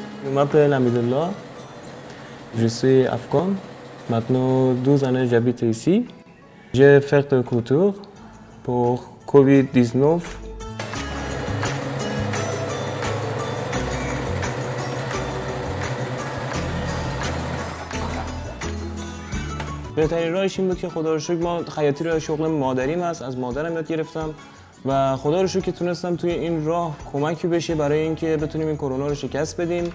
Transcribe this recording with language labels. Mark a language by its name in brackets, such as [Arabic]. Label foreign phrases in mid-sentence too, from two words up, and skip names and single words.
[French] Je m'appelle Hamidullah, je suis afghan. Maintenant 12 années j'habite ici. J'ai fait une couture pour Covid-19. [Persian] بهترین راهش این بود که خدا رو شکر ما خیاطی رو شغل مادریم است، از مادرم یاد گرفتم و خدا رو شکر که تونستم توی این راه کمکی بشه برای اینکه بتونیم این کرونا رو شکست بدیم.